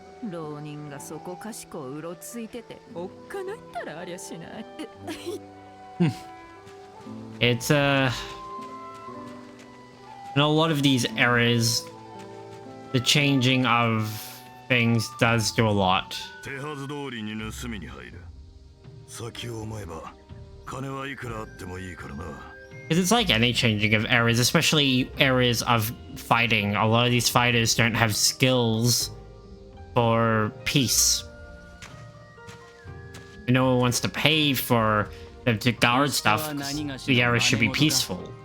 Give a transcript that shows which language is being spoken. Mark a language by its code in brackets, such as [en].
[ja] 浪人がそこかしこうろついてておっかないったらありゃしない。 [en] It's in a lot of these eras, the changing of things does do a lot. [ja] 手はず通りに盗みに入る。先を思えば金はいくらあってもいいからな。 [en] Because it's like any changing of eras, especially eras of fighting. A lot of these fighters don't have skills for peace. And no one wants to pay for them to guard stuff. The era should be peaceful.